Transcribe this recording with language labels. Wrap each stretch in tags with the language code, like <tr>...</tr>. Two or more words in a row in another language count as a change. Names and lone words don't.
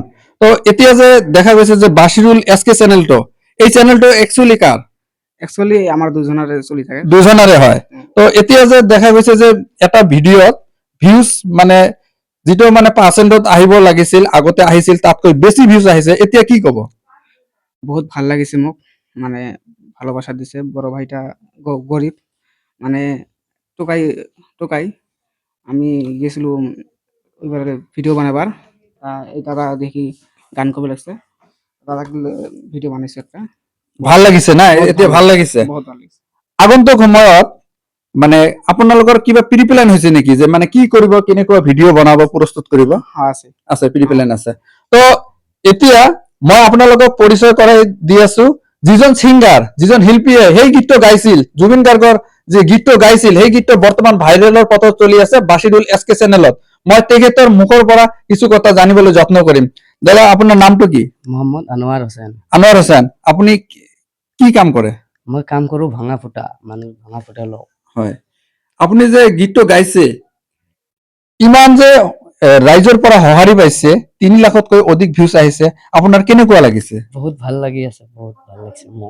<as>তো এতিয়া যে দেখা গৈছে যে বাছিৰুল এছকে চেনেলটো, এই চেনেলটো একচুয়ালি কাৰ? একচুয়ালি আমাৰ দুজনৰে চলি থাকে। দুজনৰে হয়। তো এতিয়া যে দেখা গৈছে যে এটা ভিডিঅ'ত ভিউজ মানে যেটো মানে পাৰ্চেন্টত আহিব লাগিছিল, আগতে আহিছিল তাতকৈ বেছি ভিউজ আহিছে, এতিয়া কি ক'ব? বহুত ভাল লাগিছে মোক, মানে ভালোবাসা দিছে।</as> <bn>বড় ভাইটা গরিব, মানে টোকাই আমি গেছিলো ওইবারে ভিডিও বানাবার। এই দাদা দেখি গান কবে লাগছে, দাদা ভিডিও বানাইছে একটা।</bn> <as>ভাল লাগিছে না? এতিয়া ভাল লাগিছে। বহুত ভাল লাগিছে। আগন্তুক সময়ত মানে আপোনালোকৰ কিবা</as> <en>pre plan</en> <as>হৈছে নেকি যে মানে কি কৰিব, কেনেকুৱা ভিডিঅ' বনাব, প্ৰস্তুত কৰিব? আছে</as> <en>pre plan</en> <as>আছে। তো এতিয়া মই আপোনালোকক পৰিচয় কৰাই দি আছো যিজন সিংগাৰ, যিজন শিল্পীয়ে সেই গীতটো গাইছিল, জুবিন গাৰ্গৰ যে গীতটো গাইছিল, সেই গীতটো বৰ্তমান ভাইৰেলৰ পথত চলি আছে বাছিৰুল এছকে চেনেলত। মই তেখেতৰ মুখৰ পৰা কিছু কথা জানিবলৈ যত্ন কৰিম। দাদা, আপোনাৰ নামটো কি? মোহাম্মদ আনোয়ার হোসেন। আনোয়ার হোসেন, আপুনি কি কাম কৰে? মই কাম কৰো ভাঙা ফুটা, মানে ভাঙা ফুটা লওঁ। হয়, আপুনি যে গীতটো গাইছে, ইমান যে ৰাইজৰ পৰা সঁহাৰি পাইছে, 3 লাখতকৈ অধিক ভিউজ আহিছে, আপোনাৰ কেনেকুৱা লাগিছে? বহুত ভাল লাগি আছে, বহুত ভাল লাগিছে মোক।</as>